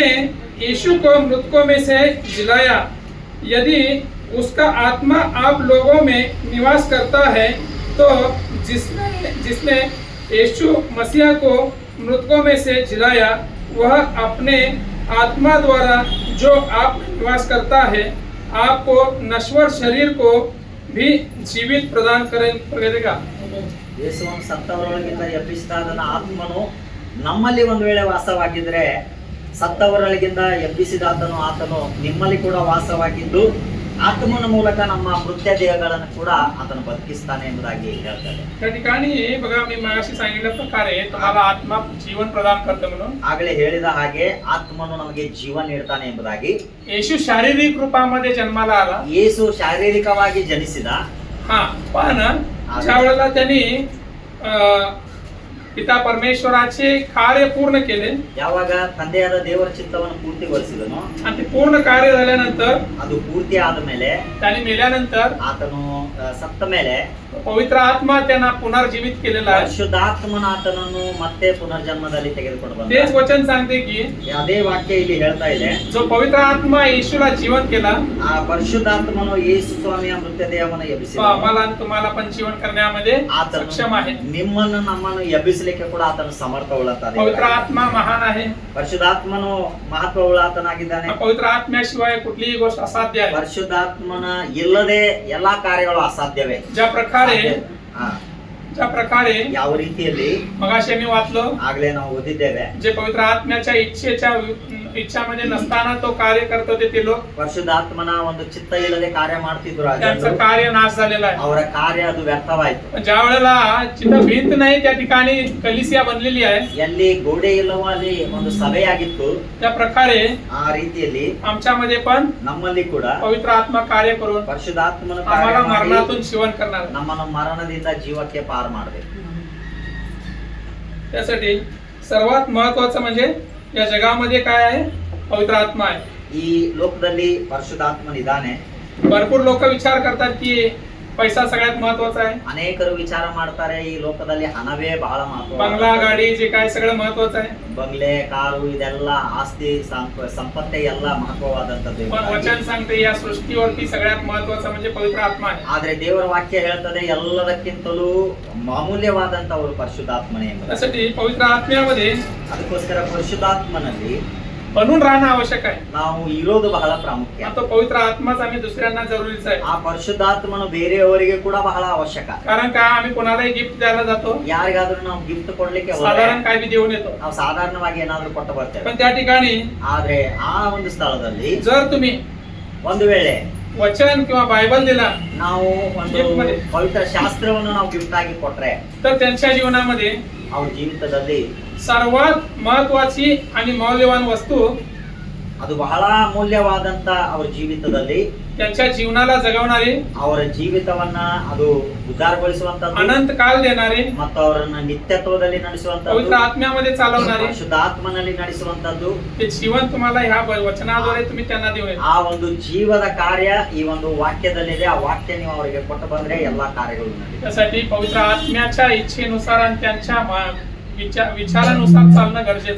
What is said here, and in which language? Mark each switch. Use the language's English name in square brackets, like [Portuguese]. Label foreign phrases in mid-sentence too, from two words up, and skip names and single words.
[Hindi] यीशु को मृतकों में से जिलाया, यदि उसका आत्मा आप लोगों में निवास करता है, तो जिसने यीशु मसीह को मृतकों में से जिलाया, वह अपने आत्मा द्वारा जो आप निवास करता है, आपको नश्वर शरीर को भी जीवित प्रदान करेगा. [Kannada] ಯೇಸುವನ್ನು ಸತ್ತವರೊಳಗಿಂದ ಎಬ್ಬಿಸಿದಾತನ ಆತ್ಮನು ನಮ್ಮಲ್ಲಿ ಒಂದು ವೇಳೆ ವಾಸವಾಗಿದ್ರೆ, ಸತ್ತವರೊಳಗಿಂದ ಎಬ್ಬಿಸಿದಾತನು ಆತನು ನಿಮ್ಮಲ್ಲಿ ಕೂಡ ವಾಸವಾಗಿದ್ದು, ಆತ್ಮನ ಮೂಲಕ ನಮ್ಮ ಮೃತ್ಯ ದೇಹಗಳನ್ನು ಕೂಡ ಆತನು ಬದುಕಿಸ್ತಾನೆ ಎಂಬುದಾಗಿ ಹೇಳ್ತಾರೆ. [Marathi] त्या ठिकाणी बघा, मी मगाशी सांगितल्या प्रकारे तुम्हाला आत्मा जीवन प्रदान करतो म्हणून, [Kannada] ಆಗಲೇ ಹೇಳಿದ ಹಾಗೆ ಆತ್ಮನು ನಮಗೆ ಜೀವ ನೀಡ್ತಾನೆ ಎಂಬುದಾಗಿ. [Marathi] येशू शारीरिक रूपामध्ये जन्माला आला. [Kannada] ಯೇಸು ಶಾರೀರಿಕವಾಗಿ ಜನಿಸಿದ. [Marathi] हा, पण ज्या वेळेला त्यांनी पिता परमेश्वराचे कार्य पूर्ण केले, [Kannada] ಯಾವಾಗ ತಂದೆಯಾದ ದೇವರ ಚಿತ್ತವನ್ನು ಪೂರ್ತಿಗೊಳಿಸಿದನು, [Marathi] आणि ते पूर्ण कार्य झाल्यानंतर, [Kannada] ಅದು ಪೂರ್ತಿ ಆದ ಮೇಲೆ, [Marathi] त्यांनी मेल्यानंतर [Kannada] ಆತನು ಸತ್ತ ಮೇಲೆ [Marathi] पवित्र आत्मा त्यांना पुनर्जीवित केलेला आहे. [Kannada] ಪರಿಶುದ್ಧಾತ್ಮನ ಆತನನ್ನು ಮತ್ತೆ ಪುನರ್ಜನ್ಮದಲ್ಲಿ ತೆಗೆದುಕೊಂಡು ಬಂದ. [Marathi] तेच वचन सांगते की [Kannada] ಅದೇ ವಾಕ್ಯ ಇಲ್ಲಿ ಹೇಳ್ತಾ ಇದೆ, [Marathi] जो पवित्र आत्मा येशूला जीवन केला, [Kannada] ಆ ಪರಿಶುದ್ಧಾತ್ಮನು ಯೇಸು ಸ್ವಾಮಿಯ ಮೃತ್ಯ ದೇಹವನ್ನು [Marathi] तो [Kannada] ಎಬ್ಬಿಸಿದ. [Marathi] आम्हाला आणि तुम्हाला पण जीवन करण्यामध्ये [Kannada] ಆತನು [Marathi] सक्षम आहे. [Kannada] ನಿಮ್ಮನ್ನು ನಮ್ಮನ್ನು ಎಬ್ಬಿಸಲಿಕ್ಕೆ ಕೂಡ ಆತನು ಸಮರ್ಥ ಉಳ್ಳಾತ. [Marathi] पवित्र आत्मा महान आहे. [Kannada] ಪರಿಶುದ್ಧಾತ್ಮನು ಮಹತ್ವ ಉಳ್ಳಾತನಾಗಿದ್ದಾನೆ. [Marathi] पवित्र आत्म्याशिवाय कुठलीही गोष्ट असाध्य आहे. [Kannada] ಪರಿಶುದ್ಧಾತ್ಮನ ಇಲ್ಲದೆ ಎಲ್ಲಾ ಕಾರ್ಯಗಳು ಅಸಾಧ್ಯವೇ. [Marathi] ज्या प्रकारे [Kannada] ಯಾವ ರೀತಿಯಲ್ಲಿ [Marathi] मगाशी आम्ही वाचलो, [Kannada] ಆಗ್ಲೇ ನಾವು ಓದಿದ್ದೇವೆ, [Marathi] जे पवित्र आत्म्याच्या इच्छामध्ये नसताना तो कार्य करत होते ते लोक, [Kannada] ಪರಿಶುದ್ಧಾತ್ಮನ ಒಂದು ಚಿತ್ತ ಇಲ್ಲದೆ ಕಾರ್ಯ ಮಾಡ್ತಿದ್ರು ಆ [Marathi] त्यांचं [Kannada] ಜನರು. [Marathi] कार्य नाश झालेला आहे. [Kannada] ಅವರ ಕಾರ್ಯ ಅದು ವ್ಯರ್ಥವಾಯಿತು. [Marathi] ज्या वेळेला जिथं भिंत नाही त्या ठिकाणी कलिसिया बनलेली आहे, [Kannada] ಎಲ್ಲಿ ಗೋಡೆ ಇಲ್ಲವೋ ಅಲ್ಲಿ ಒಂದು ಸಭೆಯಾಗಿತ್ತು. [Marathi] त्या प्रकारे [Kannada] ಆ ರೀತಿಯಲ್ಲಿ [Marathi] आमच्यामध्ये पण [Kannada] ನಮ್ಮಲ್ಲಿ ಕೂಡ [Marathi] पवित्र आत्मा कार्य करून [Kannada] ಪರಿಶುದ್ಧಾತ್ಮನ [Marathi] आम्हाला [Kannada] ಕಾರ್ಯ ಮಾಡಿ [Marathi] मरणातून जीवन करणार आहे. [Kannada] ನಮ್ಮನ್ನು ಮರಣದಿಂದ ಜೀವಕ್ಕೆ ಪಾರು ಮಾಡಬೇಕು. [Marathi] त्यासाठी सर्वात महत्वाचं म्हणजे या जगामध्ये काय आहे, पवित्र आत्मा आहे. [Kannada] ಈ ಲೋಕದಲ್ಲಿ ಪರಿಶುದ್ಧಾತ್ಮನಿದ್ದಾನೆ. [Marathi] भरपूर लोक विचार करतात की पैसा सगळ्यात महत्वाचा आहे. [Kannada] ಅನೇಕರು ವಿಚಾರ ಮಾಡ್ತಾರೆ ಈ ಲೋಕದಲ್ಲಿ ಹಣವೇ ಬಹಳ [Marathi] बंगला [Kannada] ಮಹತ್ವ. [Marathi] गाडी जे काय सगळं महत्वाचं आहे. [Kannada] ಬಂಗ್ಲೆ ಕಾರು ಇದೆಲ್ಲ ಆಸ್ತಿ ಸಂಪತ್ತೇ ಎಲ್ಲ ಮಹತ್ವವಾದಂತದ್ದು. [Marathi] पण वचन सांगते या सृष्टीवरती सगळ्यात महत्वाचा म्हणजे पवित्र आत्मा आहे. [Kannada] ಆದ್ರೆ ದೇವರ ವಾಕ್ಯ ಹೇಳ್ತದೆ ಎಲ್ಲದಕ್ಕಿಂತಲೂ ಅಮೂಲ್ಯವಾದಂತ ಅವರು ಪರಿಶುದ್ಧಾತ್ಮನೇ ಎಂಬುದು. [Marathi] त्यासाठी पवित्र आत्म्यामध्ये [Kannada] ಅದಕ್ಕೋಸ್ಕರ ಪರಿಶುದ್ಧಾತ್ಮನಲ್ಲಿ [Marathi] बनून राहणं आवश्यक आहे. [Kannada] ನಾವು ಇರೋದು ಬಹಳ ಪ್ರಾಮುಖ್ಯ. [Marathi] आणि तो पवित्र आत्माच आम्ही दुसऱ्यांना जरुरीचा आहे. [Kannada] ಆ ಪರಿಶುದ್ಧಾತ್ಮನು ಬೇರೆಯವರಿಗೆ ಕೂಡ ಬಹಳ ಅವಶ್ಯಕ. [Marathi] कारण का आम्ही कोणालाही गिफ्ट द्यायला जातो, [Kannada] ಯಾರಿಗಾದ್ರೂ ನಾವು ಗಿಫ್ಟ್ ಕೊಡ್ಲಿಕ್ಕೆ ಹೋದ್ರೆ [Marathi] साधारण काय बी देऊन येतो. [Kannada] ನಾವು ಸಾಧಾರಣವಾಗಿ ಏನಾದ್ರೂ ಕೊಟ್ಟು ಬರ್ತೇವೆ. [Marathi] पण त्या ठिकाणी [Kannada] ಆದ್ರೆ ಆ ಒಂದು ಸ್ಥಳದಲ್ಲಿ [Marathi] जर तुम्ही [Kannada] ಒಂದು ವೇಳೆ [Marathi] वचन किंवा बायबल दिला [Kannada] ನಾವು ಒಂದು [Marathi] Gift मध्ये. [Kannada] ಪವಿತ್ರ ಶಾಸ್ತ್ರವನ್ನು ನಾವು ಗಿಫ್ಟ್ ಆಗಿ ಕೊಟ್ರೆ [Marathi] तर त्यांच्या जीवनामध्ये [Kannada] ಅವ್ರ ಜೀವಿತದಲ್ಲಿ [Marathi] सर्वात महत्वाची आणि मौल्यवान वस्तू [Kannada] ಅದು ಬಹಳ ಅಮೂಲ್ಯವಾದಂತ ಅವ್ರ ಜೀವಿತದಲ್ಲಿ [Marathi] त्यांच्या जीवनाला जगवणारी, [Kannada] ಅವರ ಜೀವಿತವನ್ನ ಅದು ಉದ್ಧಾರಗೊಳಿಸುವಂತದ್ದು [Marathi] अनंत काल देणारी, [Kannada] ಮತ್ತು ಅವರನ್ನ ನಿತ್ಯತ್ವದಲ್ಲಿ [Marathi] पवित्र [Kannada] ನಡೆಸುವಂತದ್ದು, [Marathi] आत्म्यामध्ये चालवणारी [Kannada] ಶುದ್ಧಾತ್ಮನಲ್ಲಿ ನಡೆಸುವಂತದ್ದು, [Marathi] ते जीवन तुम्हाला ह्या वचनाद्वारे तुम्ही त्यांना देऊन येतो. [Kannada] ಆ ಒಂದು ಜೀವದ ಕಾರ್ಯ ಈ ಒಂದು ವಾಕ್ಯದಲ್ಲಿದೆ. ಆ ವಾಕ್ಯ ನೀವು ಅವರಿಗೆ ಕೊಟ್ಟು ಬಂದ್ರೆ ಎಲ್ಲಾ ಕಾರ್ಯಗಳು ನಡೆಯುತ್ತೆ. [Marathi] त्यासाठी पवित्र आत्म्याच्या इच्छेनुसार आणि त्यांच्या विचारानुसार चालणं गरजेचं आहे.